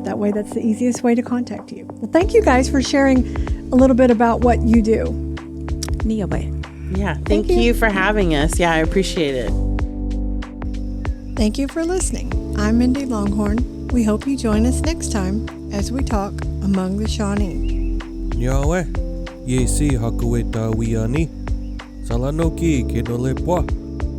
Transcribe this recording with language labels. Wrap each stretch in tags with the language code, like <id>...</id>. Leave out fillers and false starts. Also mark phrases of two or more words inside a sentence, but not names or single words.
<en>That way, that's the easiest way to contact you. Well, thank you guys for sharing a little bit about what you do. Niawe. Yeah. Thank you for having us. Yeah, I appreciate it. Thank you for listening. I'm Mindy Longhorn. We hope you join us next time as we talk Among the Shawnee.</en> <sjw>Nyawe, ye si hakue ta wiani. Salanoki ke no le poa.</sjw>